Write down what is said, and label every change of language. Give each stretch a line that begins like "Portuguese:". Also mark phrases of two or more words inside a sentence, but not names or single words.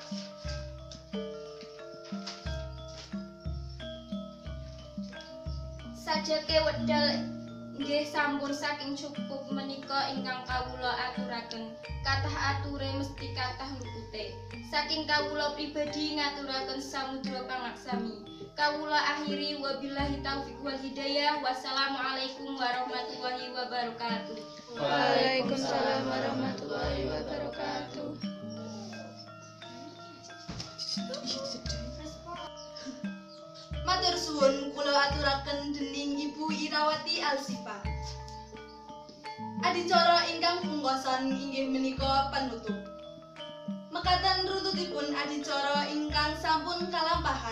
Javanese: Sajake wedal nggih sampun saking cukup menika ingkang kawula aturaken. Kathah ature mesti kathah lupute. Saking kawula pribadi ngaturaken samudra pangaksami. Kawula akhiri
Arabic: وبالله التوفيق والهداية. والسلام عليكم ورحمة الله وبركاته. وعليكم السلام ورحمة الله وبركاته.
Javanese: Matur suwun kula aturaken dening Ibu Irawati Alsifa. Adicara ingkang pungkasan inggih menika panutup. Mekaten rututipun adicara ingkang sampun kalampahan.